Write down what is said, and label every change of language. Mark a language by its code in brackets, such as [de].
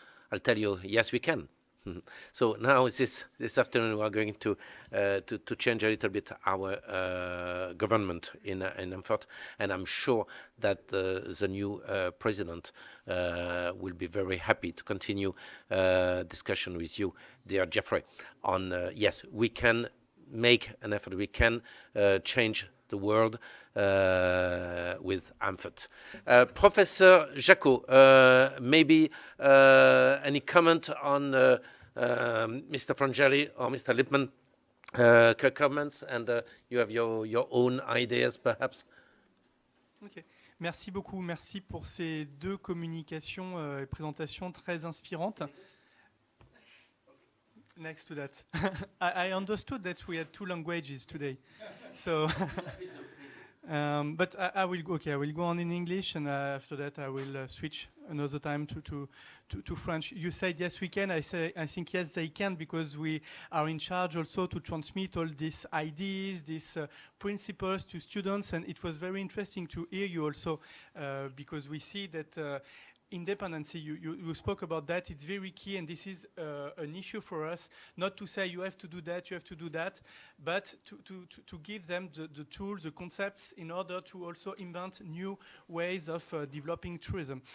[en] I'll tell you, yes, we can. So now this afternoon we are going to change a little bit our government in AMFORT, and I'm sure that the new president will be very happy to continue discussion with you, dear Geoffrey, on yes, we can make an effort, we can change the world with AMFORT. Professor Jacot, maybe any comment on Mr. Frangialli or Mr. Lipman comments, and you have your own ideas, perhaps. [fr] Okay. Merci beaucoup. Merci pour ces deux communications et présentations très inspirantes. [en] Next to that, I understood that we had 2 languages today, so. But I will go on in English, and after that I will switch another time to French. You said yes we can. I think yes they can, because we are in charge also to transmit all these ideas, these principles to students, and it was very interesting to hear you also, because we see that independency, you spoke about that, it's very key, and this is an issue for us, not to say you have to do that, but to give them the tools, the concepts, in order to also invent new ways of developing tourism.